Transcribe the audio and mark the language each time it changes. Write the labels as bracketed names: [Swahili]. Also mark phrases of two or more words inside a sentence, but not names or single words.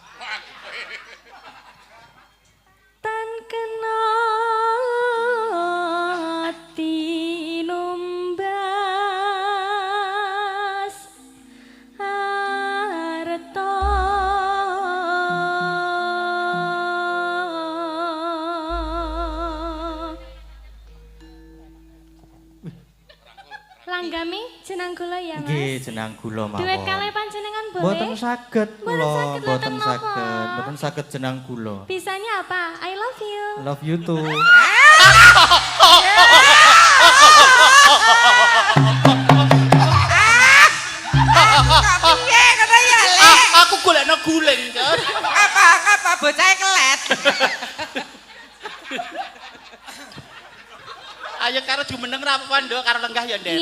[Javanese] tan kena tinumbas arta Langgami jeneng kula ya, Mas. Nggih, jeneng gula mawon. Duet kalih panjenengan boleh? Mboten saged Mboten kula, saged, mboten mboten saged. napa. Mboten saged jeneng gula. [Indonesian] Bisanya apa? [English] I love you. Love you too. [Javanese] Kok piye ngono ya, Le? Aku golekno guling, Jon. Apa bocahe kelet. Ayo karo jumeneng ra apa-apa, Nduk, karo lenggah ya nderek.